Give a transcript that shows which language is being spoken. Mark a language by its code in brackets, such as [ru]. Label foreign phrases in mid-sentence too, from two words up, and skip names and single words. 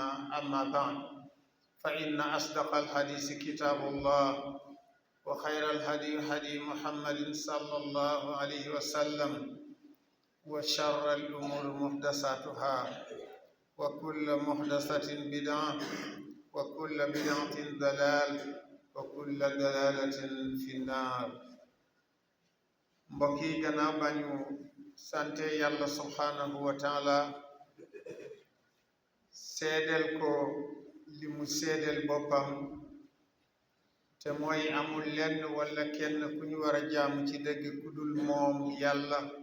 [ar] أما بعد، فإن أصدق الحديث كتاب الله، وخير الهدي هدي محمد صلى الله عليه وسلم، وشر الأمور محدثاتها، وكل محدثة بدعة، وكل بدعة ضلال، وكل ضلالة في النار. [wo] mbokk yi, gannaaw ba ñu sante yàlla [ar] سبحانه وتعالى, [wo] seedeel ko li mu seedeel boppam, te mooy amul lenn wala kenn ku ñu war a jaamu ci dëgg ku dul moom yàlla.